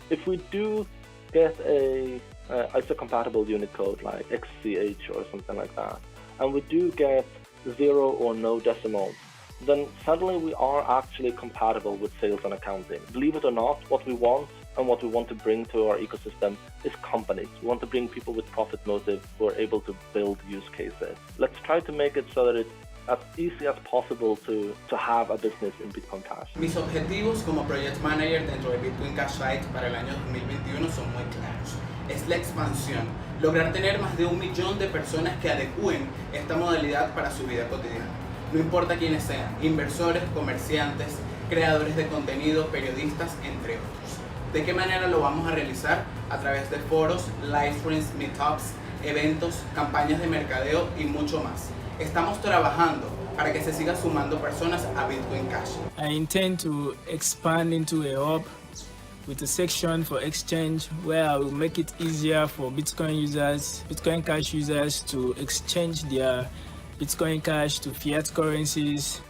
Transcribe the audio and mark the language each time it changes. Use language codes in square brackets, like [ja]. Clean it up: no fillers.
[en] If we do get a ISO-compatible unit code like XCH or something like that, and we do get 0 or no decimals, then suddenly we are actually compatible with sales and accounting. Believe it or not, what we want And what we want to bring to our ecosystem is companies. We want to bring people with profit motive who are able to build use cases. Let's try to make it so that it's as easy as possible to have a business in Bitcoin Cash. [es] Mis objetivos como Project Manager dentro de Bitcoin Cash Site para el año 2021 son muy claros. Es la expansión, lograr tener más de 1 millón de personas que adecúen esta modalidad para su vida cotidiana. No importa quiénes sean, inversores, comerciantes, creadores de contenido, periodistas, entre otros. ¿De qué manera lo vamos a realizar? A través de foros, live streams, meetups, eventos, campañas de mercadeo y mucho más. Estamos trabajando para que se sigan sumando personas a Bitcoin Cash. [en] I intend to expand into a hub with a section for exchange where I will make it easier for Bitcoin users, Bitcoin Cash users to exchange their Bitcoin Cash to fiat currencies.